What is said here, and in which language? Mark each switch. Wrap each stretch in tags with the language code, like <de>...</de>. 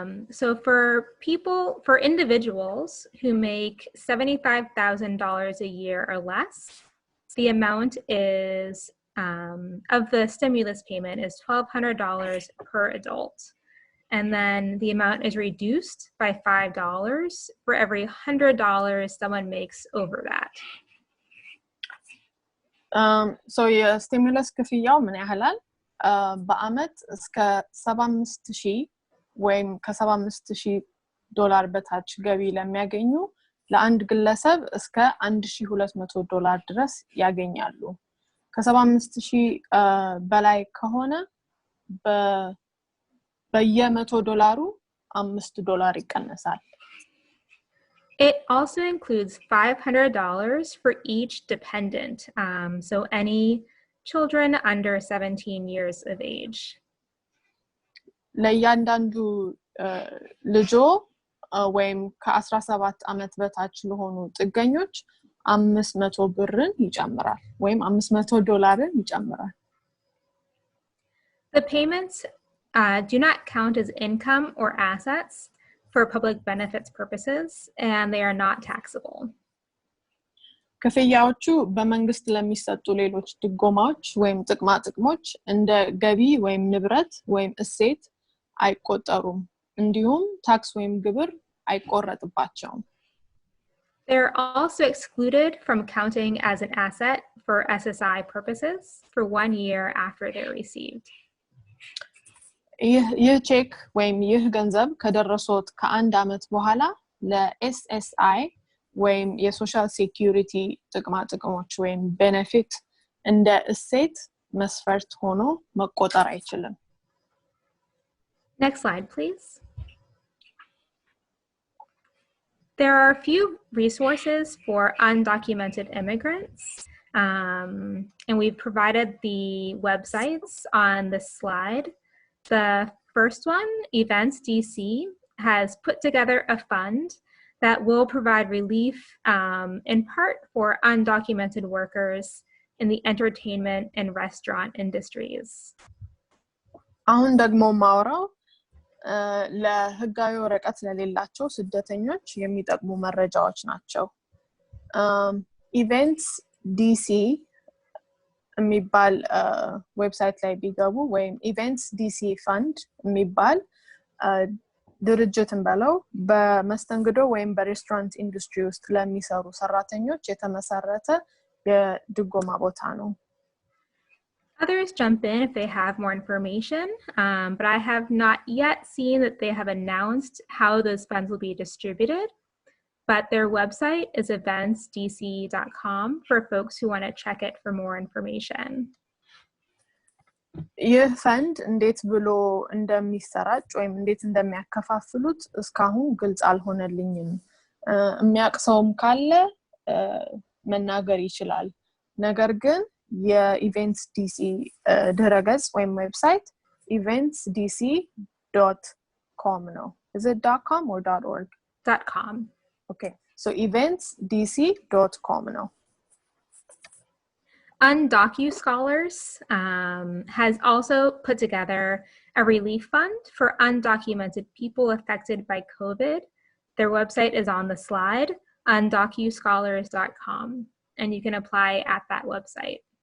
<en>So for individuals who make $75,000 a year or less, the amount is of the stimulus payment is $1,200 per adult. And then the amount is reduced by $5 for every $100 someone makes over that.</en> <am>So የስቲሙለስ ክፍያው ምን ያህላል? በአመት እስከ 75,000 ወይም ከ75,000 ዶላር በታች ገቢ ለሚያገኙ ለአንድ ግለሰብ እስከ $1200 ድረስ ያገኛሉ ከ75000 በላይ ከሆነ በየ$100 $5 ይቀነሳል</am> <en>It also includes $500 for each dependent, so any children under 17 years of age.</en> <am>ለእያንዳንዱ ልጆ ወይም ከ17 ዓመት በታች ለሆኑ ጥገኞች 500 ብርን ይጨምራል ወይም $500 ይጨምራል</am> <en>The payments do not count as income or assets for public benefits purposes, and they are not taxable.</en> <am>ክፍያዎቹ በመንግስት ለሚሰጡ ሌሎች ድጎማዎች ወይም ጥቅማ ጥቅሞች እንደ ገቢ ወይም ንብረት ወይም እሴት አይቆጠሩም እንዲሁም ታክስ ወይም ግብር አይቆረጥባቸውም</am> <en>They're also excluded from counting as an asset for SSI purposes for 1 year after they're received.</en> <am>ይህ ቼክ ወይም ይህ ገንዘብ ከደረሶት ከአንድ ዓመት በኋላ ለኤስኤስአይ ወይም የሶሻል ሴኩሪቲ ጥቅማ ጥቅሞች ወይም ቤኔፊት እንደ እሴት መስፈርት ሆኖ መቆጠር አይችልም</am> <en>Next slide, please. There are a few resources for undocumented immigrants, and we've provided the websites on this slide. The first one, Events DC, has put together a fund that will provide relief in part for undocumented workers in the entertainment and restaurant industries.</en> <am>አሁን ደግሞ ማውራው ለህጋዊ ወረቀት ለሌላቸው ስደተኞች የሚጠቅሙ መረጃዎች ናቸው ኢቨንትስ ዲሲ የሚባል ዌብሳይት ላይ ቢገቡ ወይም ኢቨንትስ ዲሲ ፈንድ የሚባል ድርጅትን በለው በመስተንግዶ ወይም በሬስቶራንት ኢንዱስትሪ ውስጥ ለሚሰሩ ሰራተኞች የተመሰረተ የድጎማ ቦታ ነው</am> <en>Others jump in if they have more information, but I have not yet seen that they have announced how those funds will be distributed. But their website is eventsdc.com for folks who want to check it for more information.</en> <am>ይህ ፈንድ እንዴት ብሎ እንደሚሰራጭ ወይም እንዴት እንደሚያከፋፍሉት እስካሁን ግልጽ አልሆነልኝም የሚያቅሰውም ካለ መናገር ይችላል ነገር ግን የኢቨንትስ ዲሲ ድረገጽ ወይም ዌብሳይት eventsdc.com ነው</am> <en>is it .com or .org .com okay so eventsdc.com ነው UndocuScholars has also put together a relief fund for undocumented people affected by COVID. Their website is on the slide, undocuscholars.com, and you can apply at that website.</en>